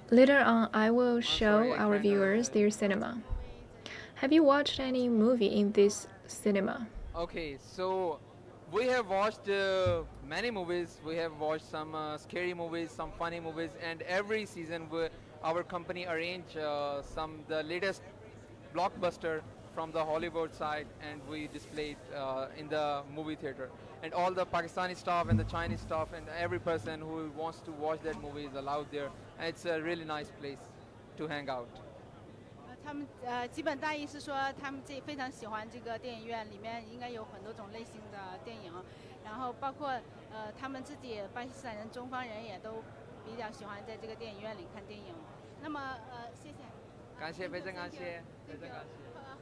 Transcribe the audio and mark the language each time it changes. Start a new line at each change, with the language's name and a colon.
English: Later on, I will show sorry, I our kinda- viewers their cinema. Have you watched any movie in this cinema? Okay, so we have watched many movies. We have watched some scary movies, some funny movies, and every season our company arrange the latest blockbuster from the Hollywood side, and we display it in the movie theater. And all the Pakistani staff and the Chinese staff and every person who wants to watch that movie is allowed there. And it's a really nice place to hang out.
Chinese: 他们基本大意是说，他们非常喜欢这个电影院，里面应该有很多种类型的电影，然后包括他们自己巴基斯坦人、中方人也都比较喜欢在这个电影院里看电影。那么谢谢，感谢，非常感谢，非常感谢。